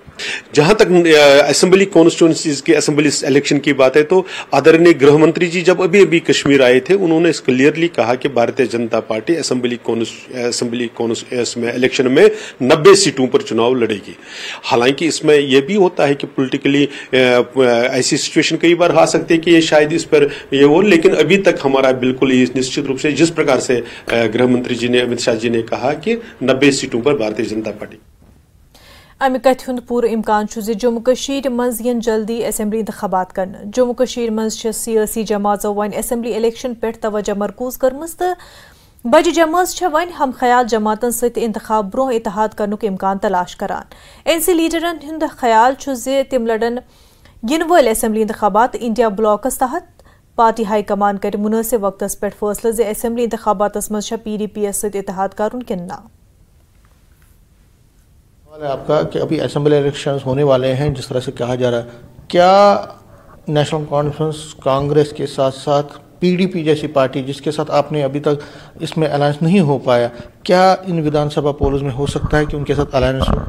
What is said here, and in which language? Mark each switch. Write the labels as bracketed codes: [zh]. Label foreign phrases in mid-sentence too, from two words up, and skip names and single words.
[hi] जहां तक [en] assembly constituencies [hi] के [en] assembly election [hi] की बात है तो आदरणीय गृह मंत्री जी जब अभी कश्मीर आए थे उन्होंने क्लियरली कहा कि भारतीय जनता पार्टी असेंबली में इलेक्शन में 90 सीटों पर चुनाव लड़ेगी। हालांकि इसमें यह भी होता है कि पॉलिटिकली ऐसी सिचुएशन कई बार आ सकती है कि ये शायद इस पर ये हो, लेकिन अभी तक हमारा बिल्कुल निश्चित रूप से जिस प्रकार से गृह मंत्री जी ने, अमित शाह जी ने कहा कि 90 सीटों पर भारतीय जनता पार्टी। [ks] अमि कथ हुंद पूर इम्कान जम्मू कश्मीर मज यन जल्दी असेंबली इंतखाबात करने। जम्मू कश्मीर मज सियासी जमातों वन [en] assembly election [ks] पे तवज्जो मरकूज करमज तो बज जमात वन हम ख्याल जमातन सत इंतखाब ब्रोह इत्तेहाद करनुक इम्कान तलाश करान। एनसी लीडरन हुंद ख्याल तिम लड़न इन वल असेंबली इंतखाबात इंडिया ब्लॉकस तहत। पार्टी हाई कमान कर मुनासिब वक्तस पे फैसला जे असेंबली इंतखाबात मज PDP सत इत्तेहाद करुन किन ना। [hi] आपका कि अभी [en] assembly elections [hi] होने वाले हैं जिस तरह से कहा जा रहा है, क्या नेशनल कॉन्फ्रेंस कांग्रेस के साथ साथ पीडीपी जैसी पार्टी जिसके साथ आपने अभी तक इसमें अलायंस नहीं हो पाया, क्या इन विधानसभा पोल्स में हो सकता है कि उनके साथ अलायंस हो?